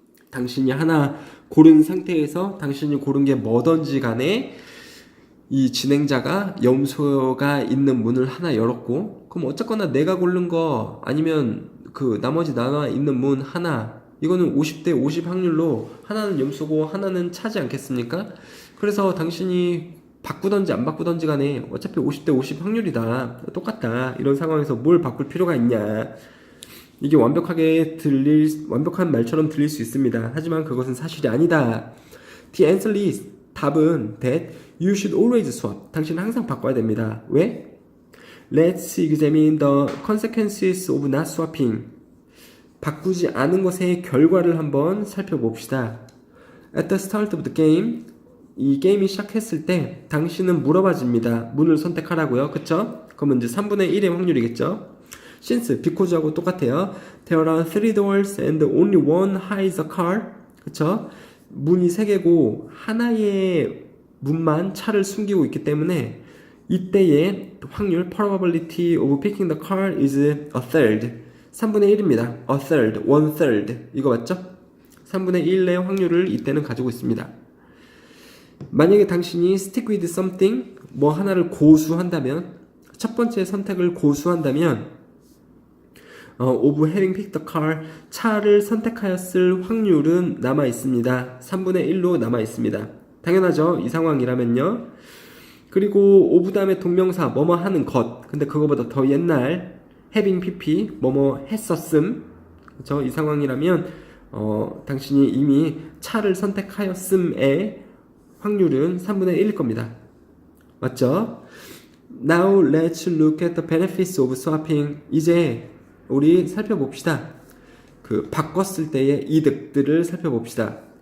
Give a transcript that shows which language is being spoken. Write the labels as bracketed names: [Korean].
[Korean] 당신이 하나 고른 상태에서 당신이 고른 게 뭐든지 간에 이 진행자가 염소가 있는 문을 하나 열었고 그럼 어쨌거나 내가 고른 거 아니면 그 나머지 나와 있는 문 하나 이거는 50대 50 확률로 하나는 염소고 하나는 차지 않겠습니까? 그래서 당신이 바꾸던지 안 바꾸던지 간에 어차피 50대 50 확률이다. 똑같다. 이런 상황에서 뭘 바꿀 필요가 있냐. 이게 완벽한 말처럼 들릴 수 있습니다. 하지만 그것은 사실이 아니다. [English] The answer is 답은 that you should always swap. [Korean] 당신은 항상 바꿔야 됩니다. 왜? [English] Let's examine the consequences of not swapping. [Korean] 바꾸지 않은 것의 결과를 한번 살펴봅시다. [English] At the start of the game, [Korean] 이 게임이 시작했을 때 당신은 물어봐집니다. 문을 선택하라고요. 그쵸? 그러면 이제 3분의 1의 확률이겠죠? since, because하고 똑같아요. [English] There are 3 doors and only one hides a car. [Korean] 그쵸? 문이 3개고 하나의 문만 차를 숨기고 있기 때문에 이때의 확률 [English] probability of picking the car is a third. [Korean] 3분의 1입니다. [English] a third, one third. [Korean] 이거 맞죠? 3분의 1의 확률을 이때는 가지고 있습니다. 만약에 당신이 [English] stick with something, [Korean] 뭐 하나를 고수한다면, 첫 번째 선택을 고수한다면, [English] of having picked the car, [Korean] 차를 선택하였을 확률은 남아 있습니다. 3분의 1로 남아 있습니다. 당연하죠. 이 상황이라면요. 그리고 of 다음에 동명사, 뭐뭐 하는 것. 근데 그거보다 더 옛날, having pp, 뭐뭐 했었음. 그쵸? 이 상황이라면, 당신이 이미 차를 선택하였음의 확률은 3분의 1일 겁니다. 맞죠? [English] Now let's look at the benefits of swapping. [Korean] 이제 우리 살펴봅시다. 그 바꿨을 때의 이득들을 살펴봅시다.